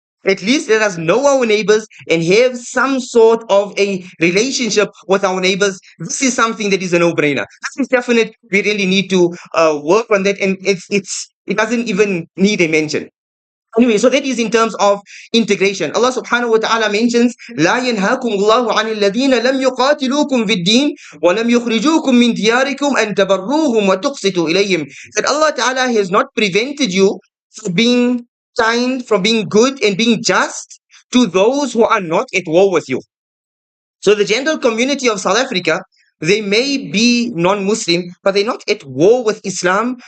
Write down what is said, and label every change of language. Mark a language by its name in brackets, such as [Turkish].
[English] At least let us know our neighbors and have some sort of a relationship with our neighbors. This is something that is a no-brainer. This is definite. We really need to work on that, and it doesn't even need a mention. Anyway, so that is in terms of integration. Allah subhanahu wa ta'ala mentions, [Arabic] لا ينهاكم الله عن الذين لم يقاتلوكم في الدين ولم يخرجوكم من دياركم أن تبروهم وتقسطوا إليهم. [English] That Allah ta'ala has not prevented you from being kind, from being good and being just to those who are not at war with you. So the general community of South Africa, they may be non-Muslim, but they're not at war with Islam.